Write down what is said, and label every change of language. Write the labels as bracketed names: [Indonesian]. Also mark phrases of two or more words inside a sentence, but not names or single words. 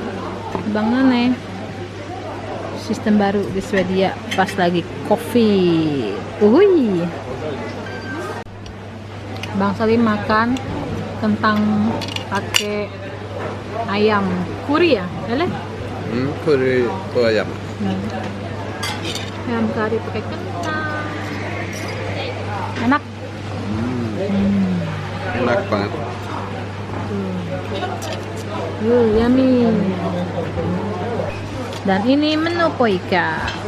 [Indonesian] Bang Aneh. Sistem baru di Swedia pas lagi kopi. Uhuy. Bang Salim makan kentang pakai ayam kuri ya, eller? [Swedish] Curry på ayam. [Indonesian] Ayam kari pakai kentang. Enak. Enak banget. Yummy. Dan ini menu Poika.